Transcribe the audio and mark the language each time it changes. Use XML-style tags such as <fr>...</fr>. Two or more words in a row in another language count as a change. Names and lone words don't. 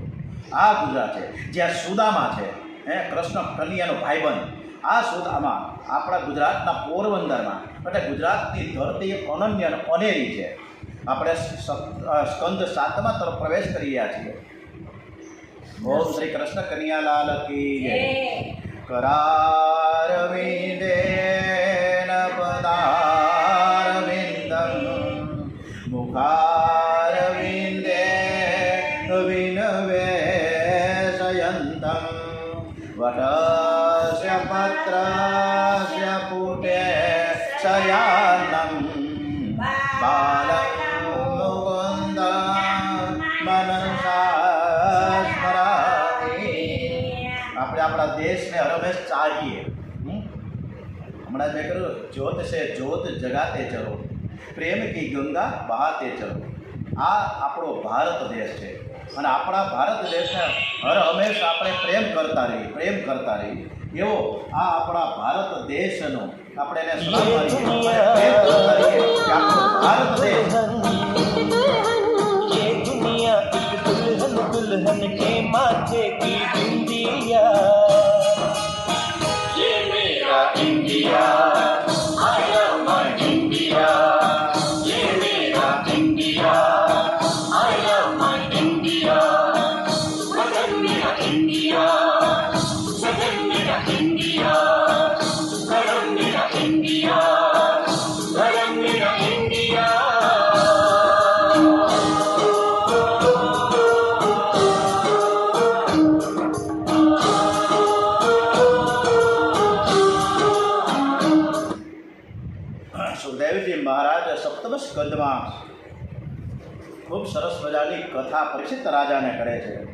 <gu>આ ગુજરાત છે જ્યાં સુદામા છે, કૃષ્ણ કન્યાનો ભાઈબંધ. આ સુદામા આપણા ગુજરાતના પોરબંદરમાં, એટલે ગુજરાતની ધરતી અનન્ય અને અનેરી છે. આપણે સ્કંદ 7મા તરફ પ્રવેશ કરી રહ્યા છીએ. ઓમ શ્રી કૃષ્ણ કન્યાલાલ</gu> <hi>की जय.</hi> <sa>करारविन्देन पदारविन्दं मुखारविन्दे विनवेशयन्तं वटस्य पत्रस्य पुटे शयानं बालं मुकुन्दं मनसा स्मरामि.</sa> <gu>આપણે આપણા દેશને હરમેશ ચાહીએ. હમણાં મેં કહ્યું જ્યોત છે</gu> <hi>ज्योत जगाते चलो, प्रेम की गंगा बहाते चलो.</hi> <gu>આ આપણો ભારત દેશ છે અને આપણા ભારત દેશને હર હંમેશ આપણે પ્રેમ કરતા રહીએ. એવો આ આપણા ભારત દેશનો આપણે એને સલામ કરીએ, પ્રેમ કરતા રહીએ કે આપણો ભારત દેશ.</gu> <hi>ये दुनिया एक दुल्हन दुल्हन के माथे की बिंदिया, ये मेरा इंडिया,</hi> <en>I love my India,</en> <hi>ये मेरा इंडिया,</hi> <en>I love my India,</en> <hi>वतन मेरा इंडिया, सदन मेरा इंडिया, करम मेरा इंडिया, धर्म मेरा इंडिया.</hi> <gu>સુખદેવજી મહારાજ 7મ સ્કંદમાં ખૂબ સરસ મજાની કથા પરીક્ષિત રાજાને કરે છે.</gu>